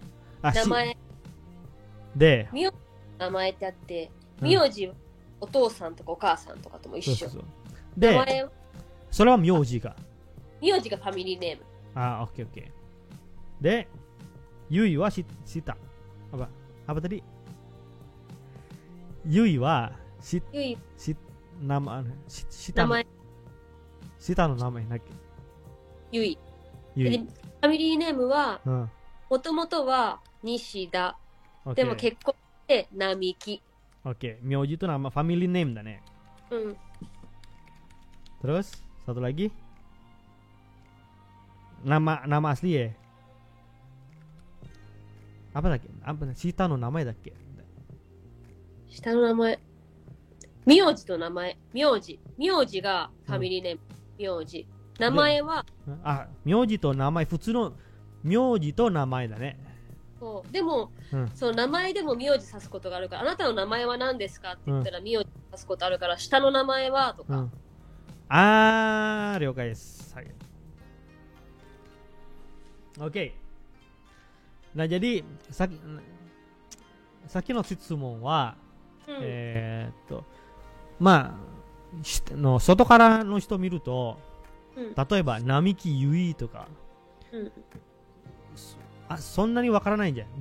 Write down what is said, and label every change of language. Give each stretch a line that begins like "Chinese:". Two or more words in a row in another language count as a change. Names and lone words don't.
Japanese: 名前で名前ってあって、名字はお父さんとかお母さんとかとも一緒。で、名前それは名字がファミリーネーム。オッケー。で、ゆいはした
Indonesian: apa tadi?
Japanese: ゆいは名前下の名前だっけ？ゆい。でファミリーネームはもともとは西田、でも結婚して並木。
Indonesian: Oke, Myoji itu nama
English: family name
Indonesian: dan ya. Terus satu lagi nama asli ya. Apa lagi?
Japanese: 下の名前だっけ？下の名前。名字と名前。名字がファミリーネーム。名字。名前は名字と名前、普通の名字と名前だね。そうでも、その名前でも名字指すことがあるから、あなたの名前は何ですかって言ったら名字指すことあるから、下の名前はとか。了解です。はい。OK。
Indonesian: Nah jadi
Japanese: さっきの質問は、まあの外からの人見ると、例えば並木ゆいとか、そんなにわからないんじゃん。